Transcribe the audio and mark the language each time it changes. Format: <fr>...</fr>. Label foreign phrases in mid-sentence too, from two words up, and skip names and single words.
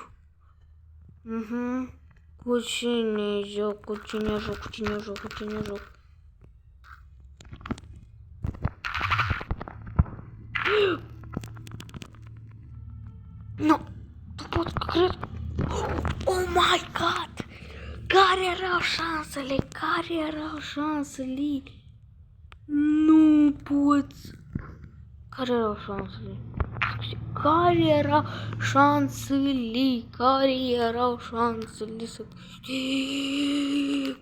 <ro>Cu cine joc? Nu, tu poți cred.</ro> <en>Oh my god!</en> <ro>Care erau șansele? Nu poți. Care erau șansele să câștig?</ro>